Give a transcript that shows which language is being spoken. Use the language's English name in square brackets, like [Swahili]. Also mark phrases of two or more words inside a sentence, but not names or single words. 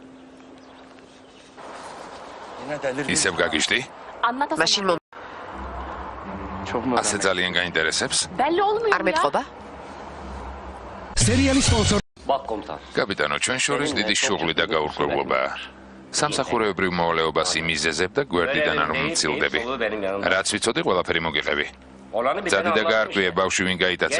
[Georgian] ისევ გაგიჟდი? მაშინ ასე ძალიან გაინტერესებს? [Turkish] Belli olmuyor [Georgian] არ [Turkish] ya. [Georgian] მეტყობა? სერიალის სპონსორი [Turkish] Bak komutan. [Georgian] კაპიტანო, ჩვენ შორის დიდი შუღლი და გაურკვევლობაა. სამსახურეობრივ მოვალეობას იმიზეზებ და გვერდიდან არ მცილდები. რაც ვიცოდი, ყველაფერი მოგიყევი. ძადი და გაარკვიე ბავშვი ვინ გაიტაცა.